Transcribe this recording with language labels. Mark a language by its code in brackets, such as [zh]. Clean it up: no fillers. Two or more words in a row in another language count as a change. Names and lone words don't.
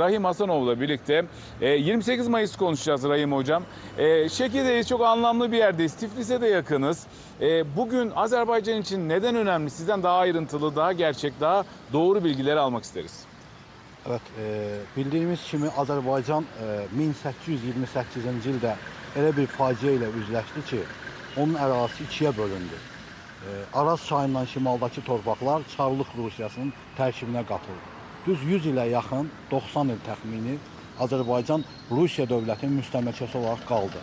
[tr] Rahim Hasanov'la birlikte 28 Mayıs konuşacağız Rahim Hocam. Şeki'deyiz, çok anlamlı bir yerdeyiz. Tiflis'e de yakınız. Bugün Azerbaycan için neden önemli? Sizden daha ayrıntılı, daha gerçek, daha doğru bilgileri almak isteriz. [az] Evet, bildiğimiz kimi Azerbaycan 1828-ci ildə elə bir faciə ilə üzləşdi ki, onun ərazisi ikiyə bölündü. Araz çayından şimaldakı torpaqlar Çarlıq Rusiyasının tərkibinə qatıldı. Düz 100 ilə yaxın, 90 il təxmini Azərbaycan Rusiya dövlətinin müstəmləkəsi olaraq qaldı.